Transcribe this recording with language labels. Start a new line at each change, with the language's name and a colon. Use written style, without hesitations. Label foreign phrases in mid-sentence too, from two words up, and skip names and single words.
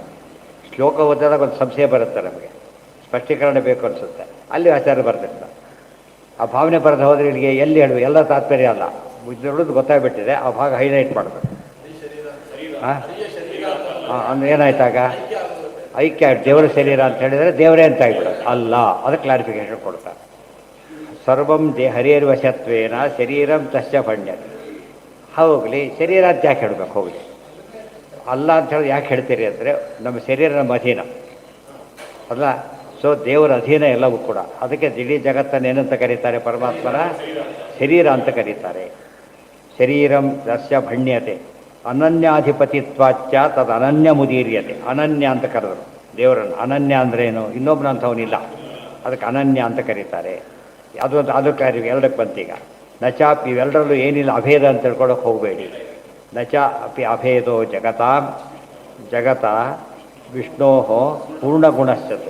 Kannada: ಶ್ಲೋಕ ಓದಿದಾಗ ಒಂದು ಸಂಶಯ ಬರುತ್ತೆ ನಮಗೆ, ಸ್ಪಷ್ಟೀಕರಣ ಬೇಕು ಅನಿಸುತ್ತೆ, ಅಲ್ಲಿ ಆಚಾರ್ಯ ಬರ್ತಿರ್ತಾರೆ. ಆ ಭಾವನೆ ಬರೆದು ಹೋದರೆ ಇಲ್ಲಿಗೆ ಎಲ್ಲಿ ಹೇಳುವ ಎಲ್ಲ ತಾತ್ಪರ್ಯ ಅಲ್ಲ, ಇದ್ರದ್ದು ಗೊತ್ತಾಗ್ಬಿಟ್ಟಿದೆ. ಆ ಭಾಗ ಹೈಲೈಟ್ ಮಾಡಬೇಕು. ಹಾಂ ಹಾಂ, ಅಂದ್ರೆ ಏನಾಯ್ತಾಗ ಐಕ್ಯ, ದೇವರ ಶರೀರ ಅಂತ ಹೇಳಿದರೆ ದೇವರೇ ಅಂತ ಆಗಿಬಿಡೋದು ಅಲ್ಲ. ಅದಕ್ಕೆ ಕ್ಲಾರಿಫಿಕೇಶನ್ ಕೊಡ್ತಾರೆ.
Sanskrit: ಸರ್ವಂ ಹರಿರ್ವಶತ್ವೇನ ಶರೀರಂ ತಸ್ಯ ಫಣ್ಯ.
Kannada: ಹೋಗಲಿ, ಶರೀರ ಅಂತ ಯಾಕೆ ಹೇಳಬೇಕು? ಹೋಗಲಿ, ಅಲ್ಲ ಅಂತ ಹೇಳಿ ಯಾಕೆ ಹೇಳ್ತೀರಿ ಅಂದರೆ, ನಮ್ಮ ಶರೀರ ನಮ್ಮ ಅಧೀನ ಅಲ್ಲ. ಸೊ ದೇವರ ಅಧೀನ ಎಲ್ಲವೂ ಕೂಡ. ಅದಕ್ಕೆ ಇಡೀ ಜಗತ್ತನ್ನು ಏನಂತ ಕರೀತಾರೆ? ಪರಮಾತ್ಮನ ಶರೀರ ಅಂತ ಕರೀತಾರೆ.
Sanskrit: ಶರೀರಂ ತಸ್ಯ ಭಣ್ಯತೆ ಅನನ್ಯಾಧಿಪತಿತ್ವಾಚ್ಯ ತದ್ ಅನನ್ಯ ಮುದೀರ್ಯತೆ.
Kannada: ಅನನ್ಯ ಅಂತ ಕರೆದರು ದೇವರನ್ನು. ಅನನ್ಯ ಅಂದ್ರೇನು? ಇನ್ನೊಬ್ಬನಂಥವನಿಲ್ಲ, ಅದಕ್ಕೆ ಅನನ್ಯ ಅಂತ ಕರೀತಾರೆ. ಅದು ಕಾರ್ಯ ಎರಡಕ್ಕೆ ಬಂತೀಗ. ನಚ ಇವೆರಡರಲ್ಲೂ ಏನಿಲ್ಲ, ಅಭೇದ ಅಂತ ತಿಳ್ಕೊಳ್ಳೋಕೆ ಹೋಗಬೇಡಿ.
Sanskrit: ನಚ ಅಪಿ ಅಭೇದೋ ಜಗತಾಂ ಜಗತ ವಿಷ್ಣೋ ಪೂರ್ಣಗುಣಶ್ಚತು.